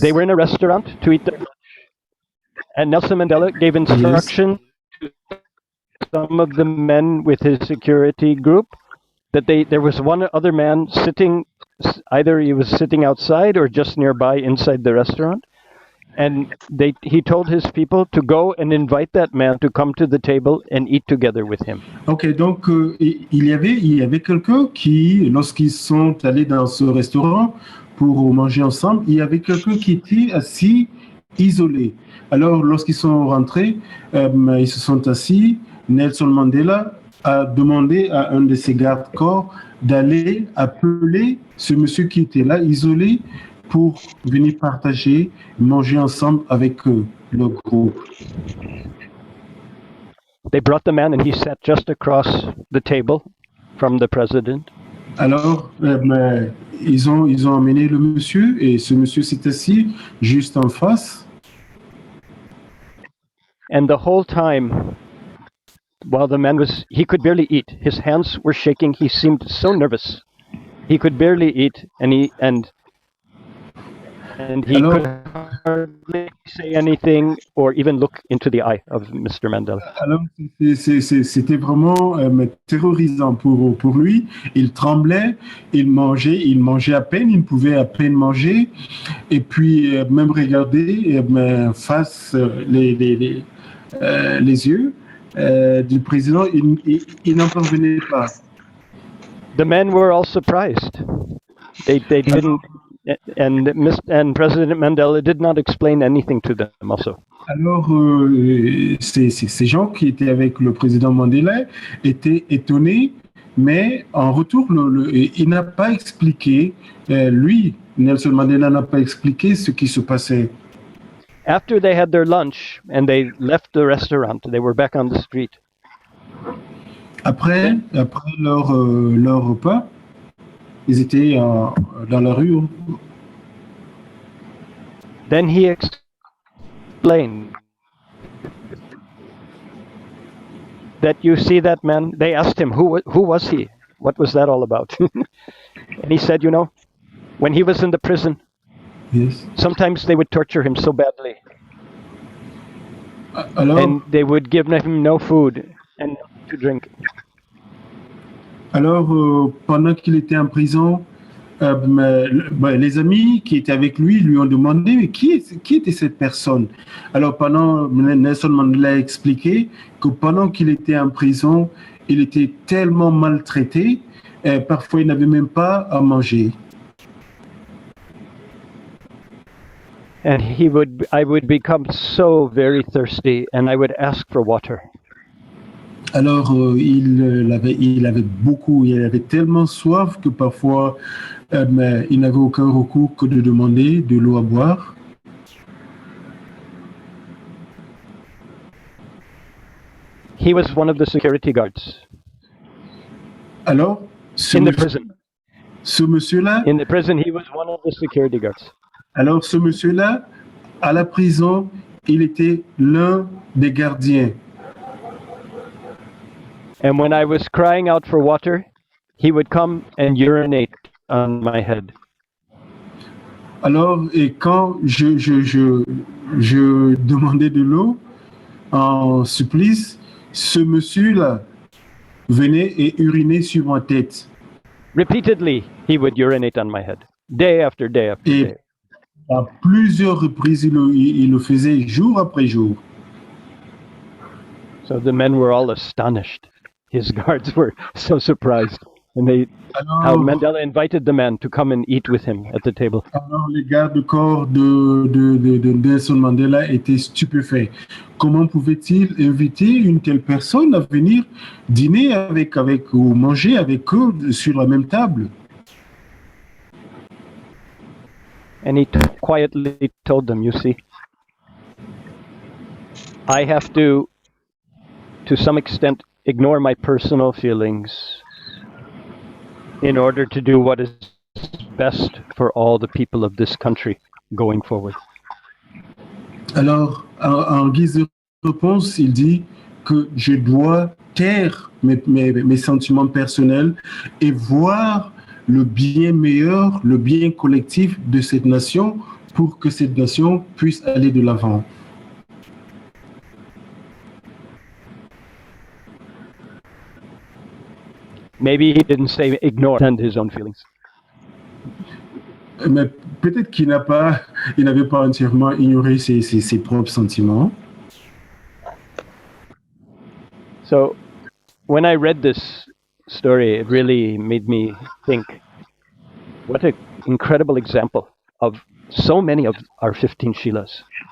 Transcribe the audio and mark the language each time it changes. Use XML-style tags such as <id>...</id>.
<en>they were in a restaurant to eat their lunch, and Nelson Mandela gave instruction to some of the men with his security group that there was one other man sitting, either he was sitting outside or just nearby inside the restaurant, and he told his people to go and invite that man to come to the table and eat together with him.</en> <fr>Ok, donc il y avait quelqu'un qui, lorsqu'ils sont allés dans ce restaurant pour manger ensemble, il y avait quelqu'un qui était assis, isolé. Alors, lorsqu'ils sont rentrés, ils se sont assis. Nelson Mandela a demandé à un de ses gardes-corps d'aller appeler ce monsieur qui était là, isolé, pour venir partager, manger ensemble avec le groupe.</fr> <en>They brought the man and he sat just across the table from the president.</en> <fr>Alors, ils ont amené le monsieur et ce monsieur s'est assis juste en face.</fr> <en>And the whole time, while the man he could barely eat. His hands were shaking. He seemed so nervous. He could barely eat, and he could hardly say anything or even look into the eye of Mr. Mandela.</en> <fr>Alors, c'était vraiment terrorisant pour lui. Il tremblait, il mangeait à peine, il pouvait à peine manger, et puis même regarder face les yeux du président, il n'en parvenait pas.</fr> <en>The men were all surprised. They didn't, and President Mandela did not explain anything to them also.</en> <fr>Alors, ces gens qui étaient avec le président Mandela étaient étonnés, mais en retour, il n'a pas expliqué, lui, Nelson Mandela n'a pas expliqué ce qui se passait.</fr> <en>After they had their lunch and they left the restaurant, they were back on the street.</en> <fr>Après leur repas, ils étaient dans la rue.</fr> <en>Then he explained that you see that man. They asked him, who was he? What was that all about? And he said, when he was in the prison, Yes. sometimes they would torture him so badly.</en> <fr>Alors,</fr> <en>And they would give him no food and nothing to drink.</en> <fr>alors pendant qu'il était en prison, les amis qui étaient avec lui ont demandé mais qui était cette personne. Alors Nelson Mandela a expliqué que pendant qu'il était en prison, il était tellement maltraité, parfois il n'avait même pas à manger.</fr> <en>And I would become so very thirsty, and I would ask for water.</en> <fr>Alors il avait tellement soif que parfois il n'avait aucun recours que de demander de l'eau à boire.</fr> <en>He was one of the security guards.</en> <fr>Alors,</fr> <en>in the prison.</en> <fr>Ce monsieur-là,</fr> <en>In the prison, he was one of the security guards.</en> <fr>alors ce monsieur-là, à la prison, il était l'un des gardiens.</fr> <en>And when I was crying out for water, he would come and urinate on my head.</en> <fr>Alors, et quand je demandais de l'eau en supplice, ce monsieur-là venait et urinait sur ma tête.</fr> <en>Repeatedly, he would urinate on my head, day after day after</en> <fr>Et</fr> <en>day.</en> <fr>à plusieurs reprises, il le faisait jour après jour.</fr> <en>So the men were all astonished. His guards were so surprised. And how Mandela invited the man to come and eat with him at the table.</en> <fr>Alors les gardes-corps de Nelson Mandela étaient stupéfaits. Comment pouvait-il inviter une telle personne à venir dîner avec ou manger avec eux sur la même table?</fr> <en>And he quietly told them, you see, I have to some extent, ignore my personal feelings in order to do what is best for all the people of this country going forward.</en> <fr>Alors, en guise de réponse, il dit que je dois taire mes sentiments personnels et voir le bien meilleur, le bien collectif de cette nation pour que cette nation puisse aller de l'avant.</fr> <en>Maybe he didn't say ignore his own feelings.</en> <fr>Mais peut-être qu'il n'avait pas entièrement ignoré ses propres sentiments.</fr> <en>So, when I read this story, it really made me think, what an incredible example of so many of our 15 Shiilas.</en>